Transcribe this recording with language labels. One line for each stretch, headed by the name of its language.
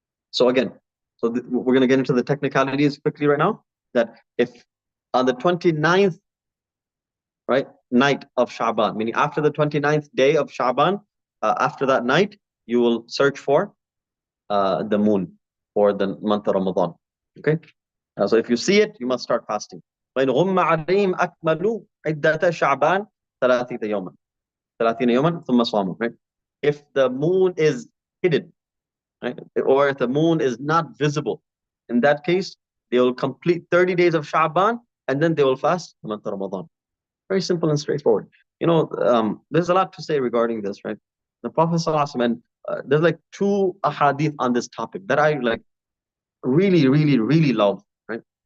English: So again, we're going to get into the technicalities quickly right now, that if on the 29th, right, night of Sha'ban, meaning after the 29th day of Sha'ban, after that night, you will search for the moon for the month of Ramadan. Okay? So if you see it, you must start fasting.
Arabic: وَإِنْ غُمَّ عَلَيْهِمْ أَكْمَلُوا عِدَّةَ شَعْبَانَ 30 يوما 30 يوما ثم صاموا, right?
English: If the moon is hidden, right, or if the moon is not visible, in that case, they will complete 30 days of Sha'ban and then they will fast the month of Ramadan. Very simple and straightforward. There's a lot to say regarding this, right? The Prophet ﷺ, and there's like 2 ahadith on this topic that I like really, really, really love, right?